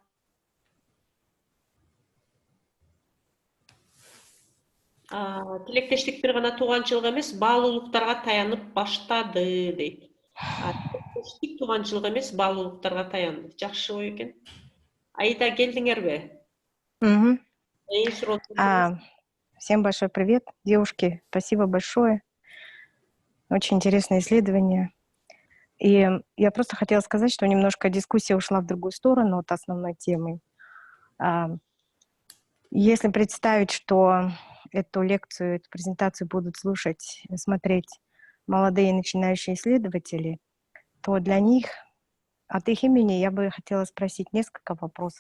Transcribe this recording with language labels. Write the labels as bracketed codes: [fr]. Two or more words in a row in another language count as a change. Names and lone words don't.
[ky] Тилектештик бир гана тууганчылык эмес, баалуулуктарга таянып баштады дейт. Тилектештик тууганчылык эмес, баалуулуктарга таянды. Жакшы ой экен. Аида, келдиңерби? [ru] Всем большой привет, девушки, спасибо большое. Очень интересное исследование. И я просто хотела сказать, что немножко дискуссия ушла в другую сторону от основной темы. Если представить, что эту лекцию, эту презентацию будут слушать, смотреть молодые начинающие исследователи, то для них, от их имени, я бы хотела спросить несколько вопросов.